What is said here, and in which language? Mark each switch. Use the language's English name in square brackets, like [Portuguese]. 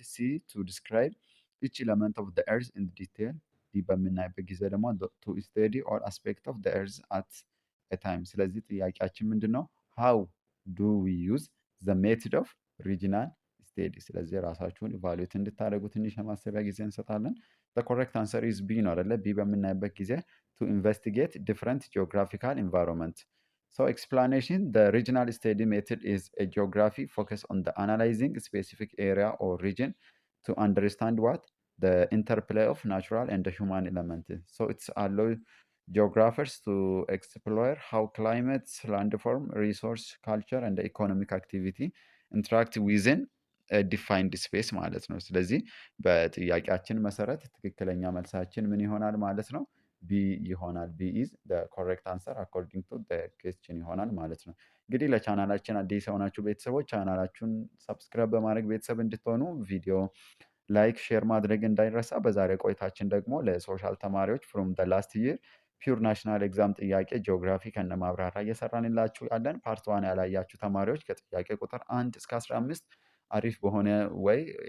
[English] C, to describe each element of the Earth in detail. D በምናይበት ጊዜ ደግሞ to study all aspect of the Earth at a time። [Amharic] ስለዚህ ጥያቄያችን ምንድን ነው? [English] How do we use the method of regional ስቴዲ። [Amharic] ስለዚህ ራሳችሁን ኢቫሉዌት እንድታደርጉ ትንሽ የማሰቢያ ጊዜ እንሰጣለን። [English] ኮሬክት አንሰር ኢዝ ቢ ነው አይደለ? ቢ በምናይበት ጊዜ ቱ ኢንቨስቲጌት ዲፍረንት ጂኦግራፊካል ኢንቫይሮንመንት። ሶ ኤክስፕላኔሽን ዘ ሪጅናል ስቴዲ ሜትድ ኢዝ ኤ ጂኦግራፊ ፎከስ ኦን ዘ አናላይዚንግ ስፔሲፊክ ኤሪያ ኦር ሪጅን ቱ አንደርስታንድ ዋት the interplay of natural and the human element. So it's allow geographers to explore how climate, landform, resource, culture, and the economic activity interact within ዲፋይንድ ስፔስ ማለት ነው። [Amharic] ስለዚህ በጥያቄያችን መሰረት ትክክለኛ መልሳችን ምን ይሆናል ማለት ነው? ቢ ይሆናል። [English] ቢ ኢዝ ኮሬክት አንሰር አኮርዲንግ ቱ ኩዌስችን [Amharic] ይሆናል ማለት ነው። እንግዲህ ለቻናላችን አዲስ የሆናችሁ ቤተሰቦች ቻናላችሁን ሰብስክራይብ በማድረግ ቤተሰብ እንድትሆኑ ቪዲዮ ላይክ፣ ሼር ማድረግ እንዳይረሳ። በዛሬ ቆይታችን ደግሞ ለሶሻል ተማሪዎች ፍሮም ደ ላስት ይር ፒውር ናሽናል ኤግዛም ጥያቄ ጂኦግራፊ ከነ ማብራሪያ እየሰራንላችሁ ያለን ፓርት ዋን ያላያችሁ ተማሪዎች ከጥያቄ ቁጥር 1 እስከ 15 አሪፍ በሆነ ወይ